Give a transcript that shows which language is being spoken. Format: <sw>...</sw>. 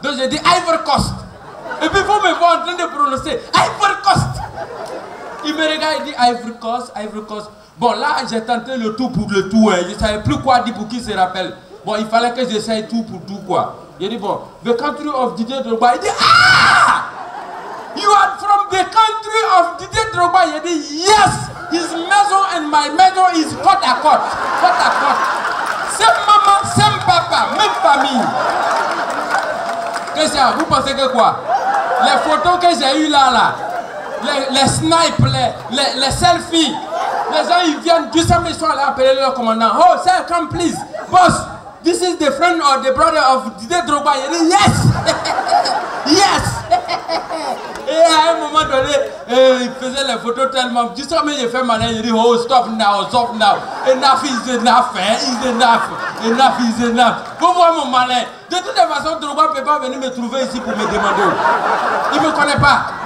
<fr>Donc j'ai dit Ivory Coast. Et puis il faut me voir en train de prononcer Ivory Coast. Il me regarde, il dit Ivory Coast, Ivory Coast. Bon là, j'ai tenté le tout pour le tout. Hein. Je ne savais plus quoi dire pour qu'il se rappelle. Bon, il fallait que j'essaye tout pour tout quoi. Il dit bon,</fr> <en>the country of Didier Drogba.</en> <fr>Il dit ah!</fr> <en>You are from the country of Didier Drogba.</en> <fr>Il dit yes!</fr> <en>His maison and my maison is</en> <fr>côte à côte. Côte à côte. C'est maman, c'est papa, même famille. Qu'est-ce que c'est? Vous pensez que quoi? Les photos que j'ai eues là, les snipes, les selfies, les gens ils viennent, du samedi ils sont allés appeler le commandant.</fr> <en>Oh, sir, come please. Boss, this is the friend or the brother of Didier Drogba.</en> <fr>Il dit</fr> <en>yes! Yes!</en> <fr>Et à un moment donné, il faisait les photos tellement. Du samedi il fait malin, il dit</fr> <en>oh, stop now, stop now. Enough is enough,</en> <fr>hein? Is enough. Enough is enough. Vous voyez mon malin. De toute façon, Drogba ne peut pas venir me trouver ici pour me demander. Il ne me connaît pas.</fr>